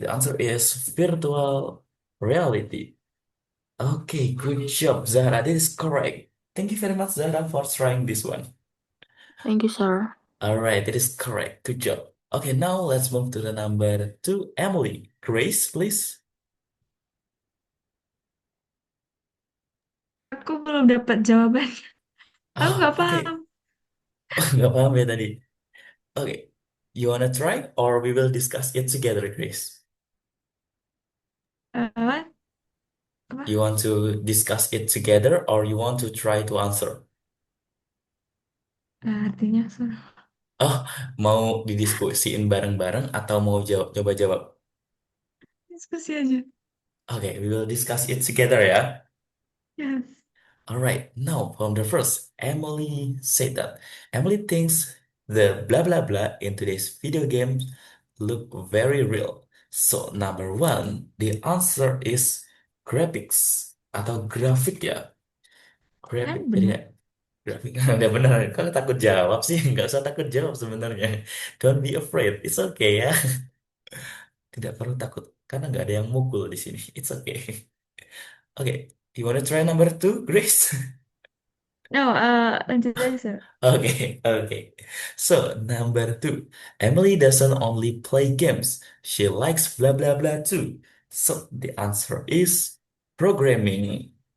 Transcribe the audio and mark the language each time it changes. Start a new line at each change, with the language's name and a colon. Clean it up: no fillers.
English: The answer is virtual reality. Okay, good job, Zara. This is correct. Thank you very much, Zara, for trying this one. Thank you, sir. All right, that is correct. Good job. Okay, now let's move to the number two, Emily. Grace, please.
Indonesian: Aku belum dapat jawabannya. Aku Oh, nggak
English: okay.
Indonesian: paham. Nggak paham ya tadi.
English: Okay, you wanna try or we will discuss it together, Grace? What?
Indonesian: Apa?
English: You want to discuss it together or you want to try to answer?
Indonesian: Artinya, Sir. Oh, mau didiskusiin bareng-bareng atau mau jawab, coba jawab? Diskusi aja.
English: Okay, we will discuss it together ya. Yes. All right, now from the first, Emily said that Emily thinks the blah blah blah in today's video games look very real. So number one, the answer is graphics
Indonesian: atau grafik ya. Kan Grafik, jadi benar. nggak grafik. Udah benar. Kalau takut jawab sih, nggak usah takut jawab sebenarnya.
English: Don't be afraid, it's okay ya.
Indonesian: Tidak perlu takut karena nggak ada yang mukul di sini.
English: It's okay. Okay, you wanna try number two, Grace?
Indonesian: No, lanjut aja, Sir.
English: Okay, okay. So, number two, Emily doesn't only play games, she likes blah blah blah too. So, the answer is programming.